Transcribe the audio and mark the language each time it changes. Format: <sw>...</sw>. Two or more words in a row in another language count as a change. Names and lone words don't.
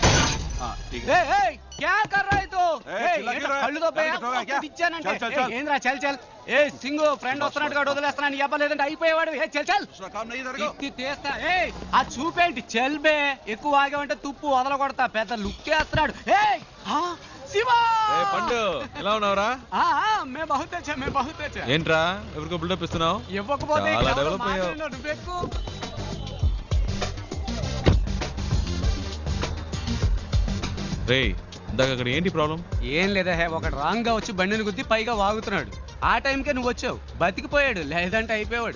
<hi>हाँ ठीक है। क्या कर रहा है तो? चिल्ला क्यों रहा है?</hi> <te>కళ్ళు దొబ్బే,</te> <hi>गाड़ी ठोका क्या?</hi> <te>ఇచ్చానంటే.</te> <hi>चल, चल, चल।</hi> <te>ఏంద్రా</te> <hi>चल चल.</hi> <te>ఏ సింగు ఫ్రెండ్ వస్తున్నట్టుగా వదిలేస్తున్నాను. నీ అబ్బా లేదంటే అయిపోయేవాడు. ఏ</te> <hi>चल चल. काम नहीं तेरे को?</hi> <te>ఇత్తి తీస్తా. ఏ ఆ చూపేంటి చెల్బే, ఎక్కువ ఆగావంటే తుప్పు వదలగొడతా. పెద్ద లుక్ వేస్తున్నాడు. ఏ శివ, పండు ఎలా ఉన్నావురా?</te> <hi>मैं बहुत अच्छा, मैं बहुत अच्छा.</hi> <te>ఏంట్రా ఎవరికో బిల్డప్ ఇస్తున్నావు? ఇవ్వకపోతే చాలా డెవలప్ అయ్యావు. నువ్వెక్కు. రే ఇందాక అక్కడ ఏంటి ప్రాబ్లం? ఏం లేదా, ఒకటి రాంగ్ గా వచ్చి బండిని గుద్ది పైగా వాగుతున్నాడు. ఆ టైంకే నువ్వు వచ్చావు, బతికిపోయాడు. లేదంటే అయిపోయాడు.</te>